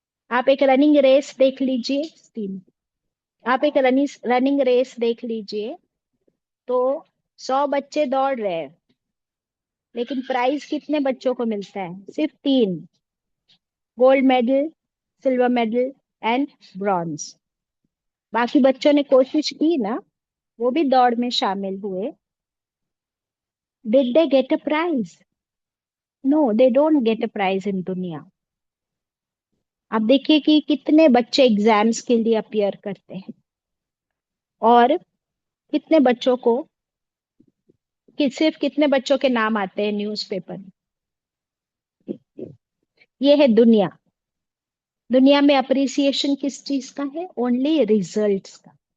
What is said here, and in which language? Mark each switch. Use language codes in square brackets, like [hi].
[ur] آپ ایک running race دیکھ لیجئے، آپ ایک رننگ ریس دیکھ لیجئے تو 100 بچے دوڑ رہے ہیں، لیکن پرائز کتنے بچوں کو ملتا ہے؟ صرف 3: [en] Gold medal, silver medal and bronze. [ur] باقی بچوں نے کوشش کی نا، وہ بھی دوڑ میں شامل ہوئے. [en] Did they get a prize? No, they don't get a prize in دنیا. [ur] آپ دیکھیے کہ کتنے بچے ایگزامس کے لیے اپیئر کرتے ہیں، اور کتنے بچوں کو، صرف کتنے بچوں کے نام آتے ہیں نیوز پیپر میں. یہ ہے دنیا. دنیا میں اپریسیشن کس چیز کا ہے؟ اونلی ریزلٹس کا.